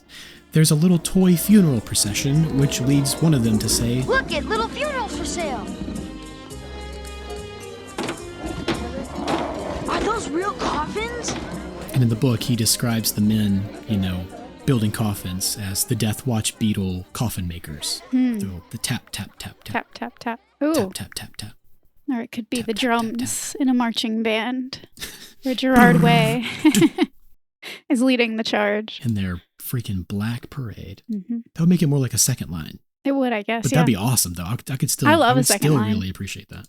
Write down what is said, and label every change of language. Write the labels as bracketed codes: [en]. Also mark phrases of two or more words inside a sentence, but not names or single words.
[en] There's a little toy funeral procession, which leads one of them to say, Look at little funerals for sale. Are those real coffins? And in the book, he describes the men, building coffins as the Death Watch Beetle coffin makers. The tap, tap, tap, tap. Tap, tap, tap. Ooh. Tap, tap, tap, tap. Or it could be Tap, the tap, drums in a marching band. Where Gerard Way is leading the charge. In their freaking black parade. That would make it more like a second line. It would, I guess, But that'd be awesome, though. I could still... I love a second line. Really appreciate that.